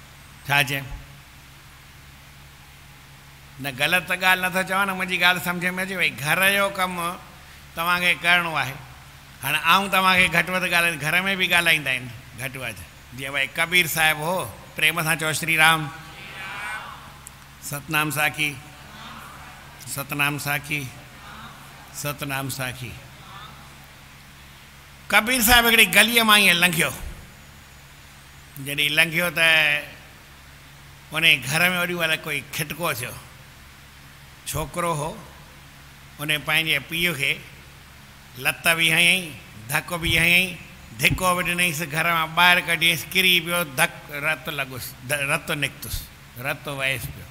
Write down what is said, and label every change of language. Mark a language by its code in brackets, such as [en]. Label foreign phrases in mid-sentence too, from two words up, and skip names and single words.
[sd] छा चए? न ग़लति ॻाल्हि नथो चवां न, मुंहिंजी ॻाल्हि सम्झ में अचे। भई घर जो कमु तव्हांखे करिणो आहे, हाणे आऊं तव्हांखे घटि वधि ॻाल्हाईंदा, घर में बि ॻाल्हाईंदा आहिनि घटि वधि, जीअं भई कबीर साहिबु हो, प्रेम सां चओ श्री राम, सतनाम साखी, सतनाम साखी, सतनाम साखी। कबीर साहिब हिकिड़ी गलीअ मां ईअं लंघियो, जॾहिं लंघियो त उन घर में वॾी महिल कोई खिटको थियो, छोकिरो हो, उन पंहिंजे पीउ खे लत बि हयईं, धक बि हयईं, धिको बि ॾिनईंसि, घर मां ॿाहिरि कढियईंसि, किरी पियो, धक रतु लॻुसि, रतु निकितुसि, रतु वहिसि पियो।